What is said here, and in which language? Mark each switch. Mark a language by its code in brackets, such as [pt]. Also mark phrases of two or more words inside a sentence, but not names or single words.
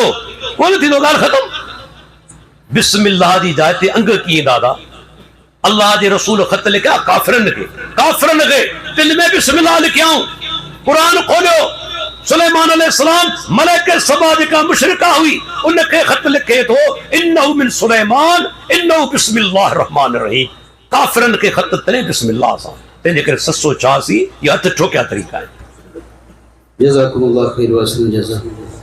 [sd] कोन थींदो, ॻाल्हि ख़तमु। बिस्मिल्लाह जी जाइ ते अंग कीअं दादा? अल्लाह जे रसूल ख़त लिखिया काफ़िरनि खे दिल में बिस्मिल्लाह लिखियाऊं। क़ुरान खोलियो, सुलेमान अलैहिस्सलाम मलाइका सबा जेका मुशरिका हुई उनखे ख़त लिखे थो, [ar] إنه من سليمان وإنه بسم الله الرحمن الرحيم. [sd] काफ़िरनि खे ख़त तॾहिं बिस्मिल्लाह सां। तंहिंजे करे 786 इहा हथ ठोकिया तरीक़ा आहे। [ar] جزاكم الله خيرا وأحسن الجزاء.